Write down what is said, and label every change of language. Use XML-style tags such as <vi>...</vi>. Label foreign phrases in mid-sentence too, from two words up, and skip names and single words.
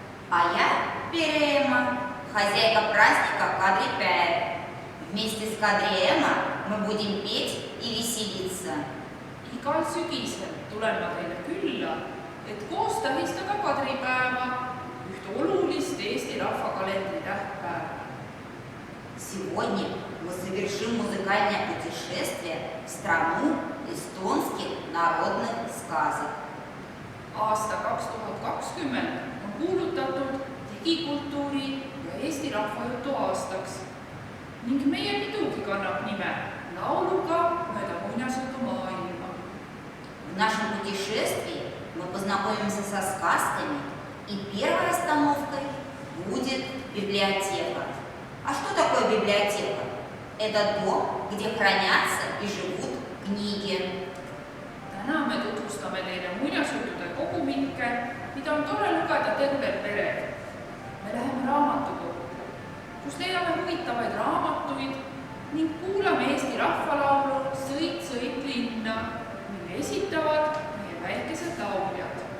<ru>А я Переема, хозяйка праздника Кадриpäev. Вместе с Kadriema мы будем петь и веселиться.</ru> <et>Igal sügisel tulen ma teile külla, et koos tähistada Kadripäeva, ühte olulist Eesti rahvakalendri tähtpäeva.</et> <ru>Сегодня мы совершим музыкальное путешествие в страну эстонских народных сказок.</ru> <et>Aasta 2020 on kuulutatud digikultuuri ja Eesti rahvajutu aastaks ning meie pidugi kannab nime lauluga mööda muinasjutu maailma.</et> <ru>В нашем путешествии мы познакомимся со сказками, и первой остановкой будет библиотека. А что такое библиотека? Это дом, где хранятся и живут книги.</ru> <et>Täna me tutvustame teile muinasjuttude kogumikke, mida on tore lugeda tervel perel. Me läheme raamatukokku, kus leiame huvitavaid raamatuid ning kuulame Eesti rahvalaulu Sõit, sõit linna, mille esitavad meie väikesed lauljad.</et>